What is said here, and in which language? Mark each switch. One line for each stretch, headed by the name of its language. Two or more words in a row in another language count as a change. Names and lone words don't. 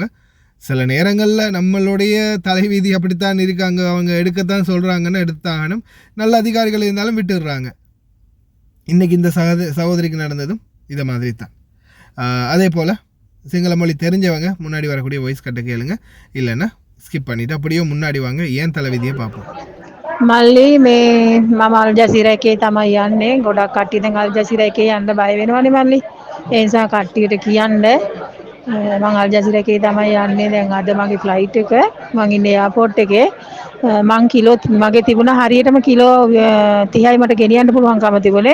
Tamil: சில நேரங்களில் நம்மளுடைய தலைவீதி அப்படித்தான் இருக்காங்க, அவங்க எடுக்கத்தான் சொல்கிறாங்கன்னு எடுத்தாகணும். நல்ல அதிகாரிகள் இருந்தாலும் விட்டுடுறாங்க. இன்றைக்கி இந்த சகோதரிக்கு நடந்ததும் இதை மாதிரி தான். அதே போல் சிங்கள மொழி தெரிஞ்சவங்க முன்னாடி வரக்கூடிய வாய்ஸ் கட்ட கேளுங்க, இல்லைன்னா ஸ்கிப் பண்ணிவிட்டு அப்படியே முன்னாடி வாங்க. ஏன் தலைவிதியை பார்ப்போம்.
Sinhala: මල්ලි මේ මම අල් ජසීරා එකේ තමයි යන්නේ. ගොඩක් කට්ටිය දැන් අල් ජසීරා එකේ යන්න බය වෙනවනේ මල්ලි. ඒ නිසා කට්ටියට කියන්න මම අල් ජසීරා එකේ තමයි යන්නේ. දැන් අද මගේ ෆ්ලයිට් එක. මං ඉන්නේ එයාපෝට් එකේ. මං කිලෝ මගේ තිබුණා හරියටම කිලෝ 30යි මට ගෙනියන්න පුළුවන්කම තිබුණේ.